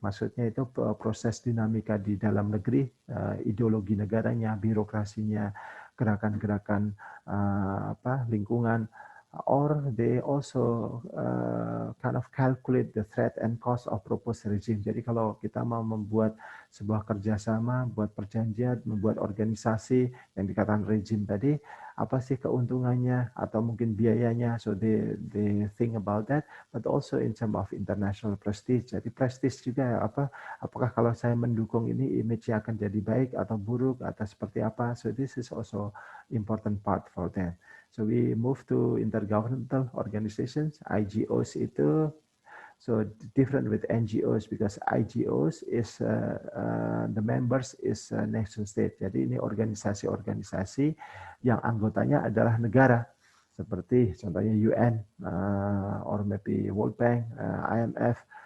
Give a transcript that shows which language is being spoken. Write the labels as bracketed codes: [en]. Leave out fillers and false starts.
[id] Maksudnya itu proses dinamika di dalam negeri, ideologi negaranya, birokrasinya, gerakan-gerakan lingkungan, [en] or they also kind of calculate the threat and cost of proposed regime. [id] Jadi kalau kita mau membuat sebuah kerjasama, buat perjanjian, membuat organisasi yang dikatakan regime tadi, apa sih keuntungannya atau mungkin biayanya? [en] So they think about that, but also in terms of international prestige. [id] Jadi prestige juga apakah kalau saya mendukung ini image-nya akan jadi baik atau buruk atau seperti apa? [en] So this is also important part for them. So we move to intergovernmental organizations, IGOs itu, so different with NGOs because IGOs is the members is nation state. [id] Jadi ini organisasi-organisasi yang anggotanya adalah negara, seperti contohnya UN [en] or maybe [id] World Bank, IMF.